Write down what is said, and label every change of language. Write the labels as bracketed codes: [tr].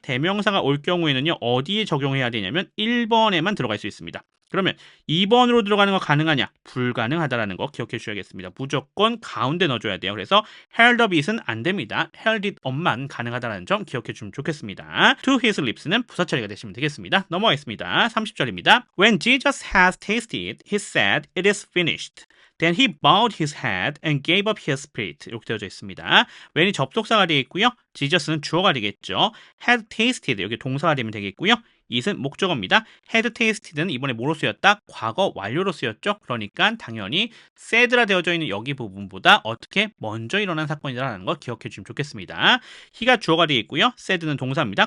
[ko] 대명사가 올 경우에는요. 어디에 적용해야 되냐면 1번에만 들어갈 수 있습니다. 그러면 2번으로 들어가는 거 가능하냐? 불가능하다라는 거 기억해 주셔야겠습니다. 무조건 가운데 넣어줘야 돼요. 그래서 [en] held up it [ko] 은 안 됩니다. [en] held it up [ko] 만 가능하다는 점 기억해 주시면 좋겠습니다. [en] To his lips [ko] 는 부사 처리가 되시면 되겠습니다. 넘어가겠습니다. 30절입니다. [en] When Jesus has tasted, he said, it is finished. Then he bowed his head and gave up his spirit. [ko] 이렇게 되어져 있습니다. when이 접속사가 되어 있고요. Jesus는 주어가 되겠죠. [en] had tasted, [ko] 여기 동사가 되면 되겠고요. it은 목적어입니다. [en] had tasted [ko] 는 이번에 뭐로 쓰였다? 과거 완료로 쓰였죠. 그러니까 당연히 said라 되어져 있는 여기 부분보다 어떻게 먼저 일어난 사건이라는 거 기억해 주시면 좋겠습니다. he가 주어가 되어 있고요. said는 동사입니다.